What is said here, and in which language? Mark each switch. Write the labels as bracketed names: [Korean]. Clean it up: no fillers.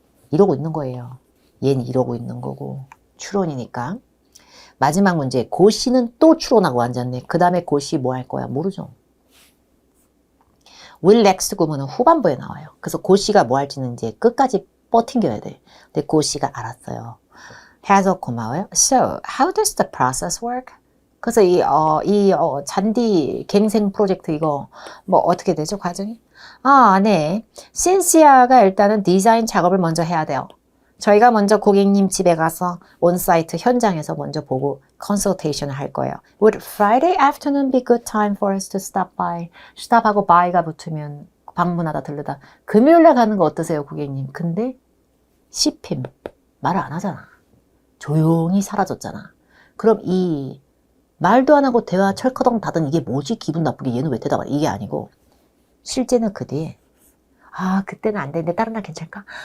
[Korean] 이러고 있는 거예요. 얘는 이러고 있는 거고. 추론이니까. 마지막 문제. 고씨는 또 추론하고 앉았네. 그 다음에 고씨 뭐 할 거야? 모르죠. will next 구문은 후반부에 나와요. 그래서 고씨가 뭐 할지는 이제 끝까지 버팅겨야 돼. 근데 고씨가 알았어요. 해서 고마워요. [English] So, how does the process work? [Korean] 그래서 잔디 갱생 프로젝트 이거 뭐 어떻게 되죠, 과정이? 네. 신시아가 일단은 디자인 작업을 먼저 해야 돼요. 저희가 먼저 고객님 집에 가서 온사이트 현장에서 먼저 보고 컨설테이션을 할 거예요. [English] Would Friday afternoon be good time for us to stop by? [Korean] stop하고 by가 붙으면 방문하다 들르다. 금요일날 가는 거 어떠세요, 고객님? 근데 씹힘 말을 안 하잖아. 조용히 사라졌잖아. 그럼 이 말도 안 하고 대화 철커덩 다든 이게 뭐지? 기분 나쁘게 얘는 왜 대답하냐? 이게 아니고 실제는 그 뒤에 그때는 안 되는데 다른 날 괜찮을까?